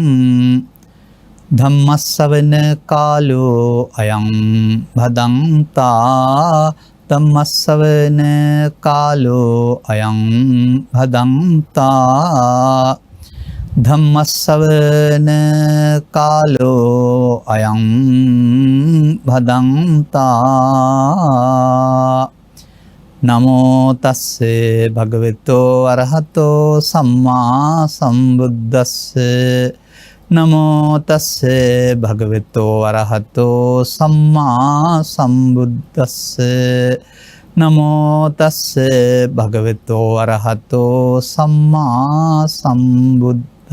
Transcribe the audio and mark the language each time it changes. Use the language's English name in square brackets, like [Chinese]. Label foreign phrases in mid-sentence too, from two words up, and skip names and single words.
[Pali] ධම්මස්සවන කාලෝ අයං භදන්තා ධම්මස්සවන කාලෝ අයං භදන්තා ධම්මස්සවන කාලෝ අයං භදන්තා නමෝ තස්සේ භගවතෝ අරහතෝ සම්මා සම්බුද්දස්ස නමෝ තස්සේ භගවතෝ අරහතෝ සම්මා සම්බුද්දස්ස නමෝ තස්සේ භගවතෝ අරහතෝ සම්මා සම්බුද්දස්ස